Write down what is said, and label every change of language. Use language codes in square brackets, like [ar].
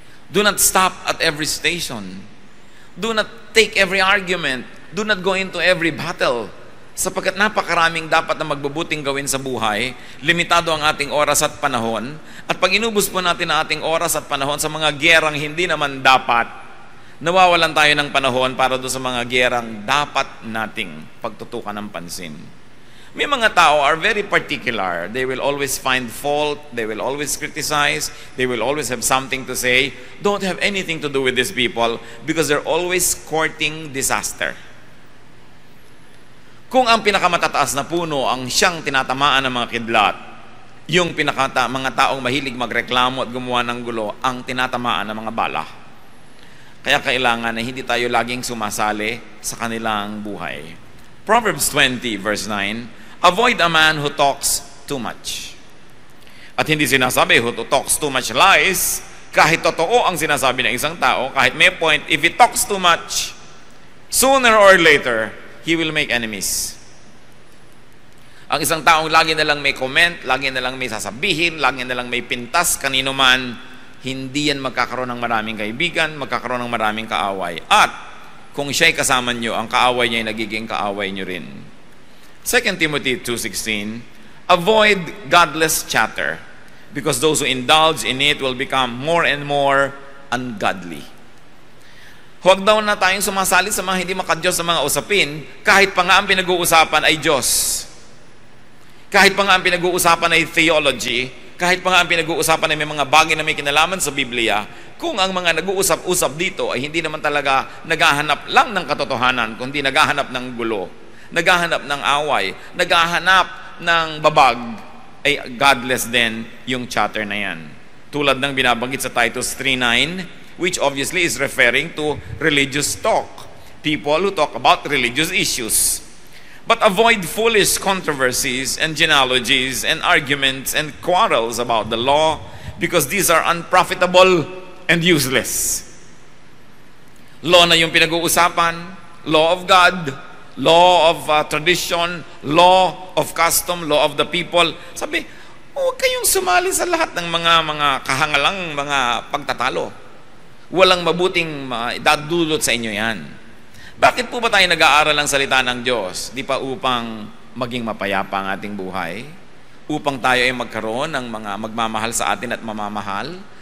[en] Do not stop at every station. Do not take every argument. Do not go into every battle. [tl] Sapagkat napakaraming dapat na magbubuting gawin sa buhay, limitado ang ating oras at panahon, at pag inubos po natin ang ating oras at panahon sa mga gyerang hindi naman dapat, nawawalan tayo ng panahon para doon sa mga gyerang dapat nating pagtutukan ng pansin. May mga tao [en] are very particular. They will always find fault. They will always criticize. They will always have something to say. Don't have anything to do with these people because they're always courting disaster. [tl] Kung ang pinakamatataas na puno ang siyang tinatamaan ng mga kidlat, yung mga taong mahilig magreklamo at gumawa ng gulo, ang tinatamaan ng mga bala. Kaya kailangan na hindi tayo laging sumasali sa kanilang buhay. [en] Proverbs 20 verse 9, avoid a man who talks too much. [tl] At hindi sinasabi [en] who talks too much lies, [tl] kahit totoo ang sinasabi ng isang tao, kahit may point, [en] if he talks too much, sooner or later, he will make enemies. [tl] Ang isang taong lagi na lang may comment, lagi na lang may sasabihin, lagi na lang may pintas, kanino man, hindi yan magkakaroon ng maraming kaibigan, magkakaroon ng maraming kaaway. At kung siya'y kasama nyo, ang kaaway niya ay nagiging kaaway nyo rin. [en] 2 Timothy 2:16, avoid godless chatter, because those who indulge in it will become more and more ungodly. [tl] Huwag daw na tayong sumasali sa mga hindi makadiyos sa mga usapin, kahit pa nga ang pinag-uusapan ay Diyos. Kahit pa nga ang pinag-uusapan ay theology, kahit pa nga ang pinag-uusapan ay may mga bagay na may kinalaman sa Biblia, kung ang mga nag-uusap-usap dito ay hindi naman talaga naghahanap lang ng katotohanan, kundi naghahanap ng gulo, naghahanap ng away, naghahanap ng babag, ay godless din yung chatter na yan. Tulad ng binabanggit sa [en] Titus 3:9, which obviously is referring to religious talk. People who talk about religious issues. But avoid foolish controversies and genealogies and arguments and quarrels about the law, because these are unprofitable and useless. Law [tl] na yung pinag-uusapan, [en] law of God, law of tradition, law of custom, law of the people. [tl] Sabi, huwag kayong sumali sa lahat ng mga kahangalang mga pagtatalo. Walang mabuting dadulot sa inyo yan. Bakit po ba tayo nag-aaral ng salita ng Diyos? Di pa upang maging mapayapa ang ating buhay? Upang tayo ay magkaroon ng mga magmamahal sa atin at mamamahal?